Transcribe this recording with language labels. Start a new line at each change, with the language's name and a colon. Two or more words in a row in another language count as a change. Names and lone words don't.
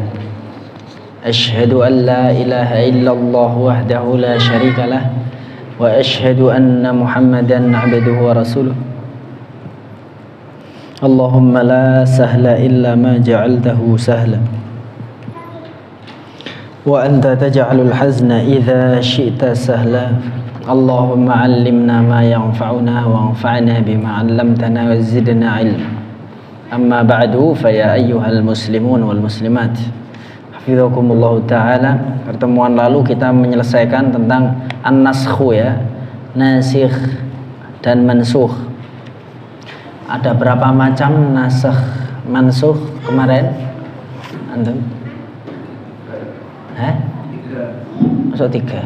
Arabic: أشهد أن لا إله إلا الله وحده لا شريك له وأشهد أن محمدا عبده ورسوله. اللهم لا سهل إلا ما جعلته سهلا وأنت تجعل الحزن إذا شئت سهلا. اللهم علمنا ما ينفعنا وانفعنا بما علمتنا وزدنا علما. أما بعد، فيا أيها المسلمون والمسلمات، حفظكم الله تعالى.
Indonesian: Pertemuan lalu kita menyelesaikan tentang an-naskhu, ya, nasikh dan mansukh. Ada berapa macam nasakh mansukh kemarin? Antum? Masuk 3.